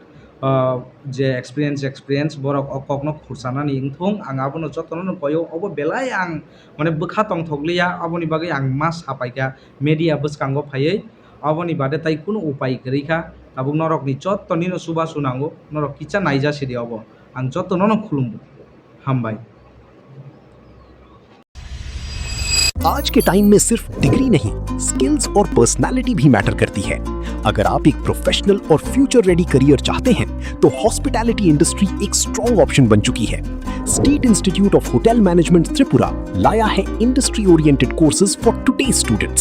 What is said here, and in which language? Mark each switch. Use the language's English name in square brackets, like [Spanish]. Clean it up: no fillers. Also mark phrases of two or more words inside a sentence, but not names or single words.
[Kok Borok] je experience borok okokno khursanani wngthong ang abono jotono no koyo obo belai ang mane bwkha tongthokliya aboni bagai ang ma sapaika media bwskango phaioi aboni bade tai kuno upai gwrikha tabuk norok ni joto nino suba sunango norok kicha naijasidi obo ang jotono no khulumbo hambai। [Hindi] आज के टाइम में सिर्फ डिग्री नहीं, स्किल्स और पर्सनालिटी भी मैटर करती है। अगर आप एक प्रोफेशनल और [English] future ready career [Hindi] चाहते हैं, तो [English] hospitality industry [Hindi] एक [English] strong option [Hindi] बन चुकी है। स्टेट इंस्टीट्यूट ऑफ होटल मैनेजमेंट त्रिपुरा लाया है [English] industry oriented courses for today students.